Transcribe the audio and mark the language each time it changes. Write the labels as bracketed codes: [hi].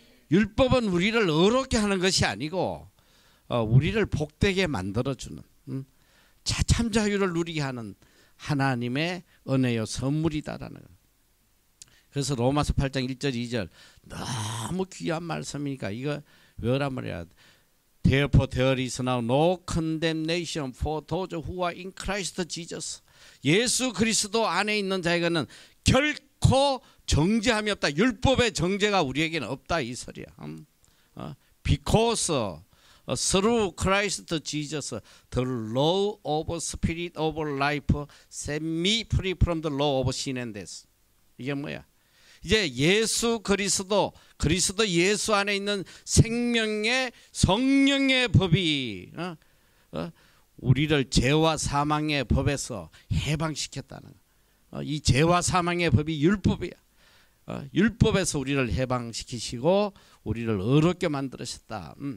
[ko] 율법은 우리를 의롭게 하는 것이 아니고 우리를 복되게 만들어주는 참 자유를 누리게 하는 하나님의 은혜요 선물이다라는 것. 그래서 로마서 8장 1절 2절 너무 귀한 말씀이니까 이거 외우란 말이야. [en] Therefore there is now no condemnation for those who are in Christ Jesus. [ko] 예수 그리스도 안에 있는 자에게는 결코 정죄함이 없다. 율법의 정죄가 우리에게는 없다 이 소리야. [en] Because through Christ Jesus, the law of spirit of life set me free from the law of sin and death. [ko] 이게 뭐야? 이제 예수 그리스도 예수 안에 있는 생명의 성령의 법이 우리를 죄와 사망의 법에서 해방시켰다는 거. 이 죄와 사망의 법이 율법이야. 율법에서 우리를 해방시키시고 우리를 의롭게 만들으셨다.